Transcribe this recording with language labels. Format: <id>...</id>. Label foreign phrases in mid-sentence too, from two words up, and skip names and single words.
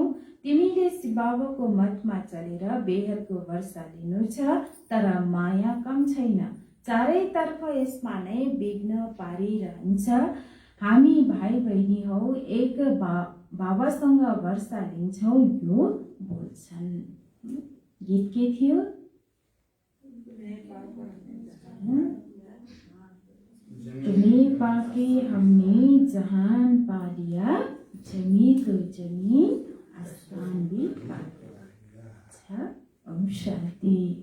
<ne>तिमीले शिव बाबाको मतमा चलेर बेहदको वर्षा लिनु छ, तर माया कम छैन, चारैतर्फ यसमा नै विघ्न पारिरहन्छ। हामी भाइ बहिनी हौ, एक बाबासँग वर्षा लिन्छौ, यो बोल्छन्। गीत के थियो?</ne> <hi>तुम्हें पाके हमने जहान पा लिया, जमी तो जमी आसमान भी पा लिया। अच्छा, ओम शांति।</hi>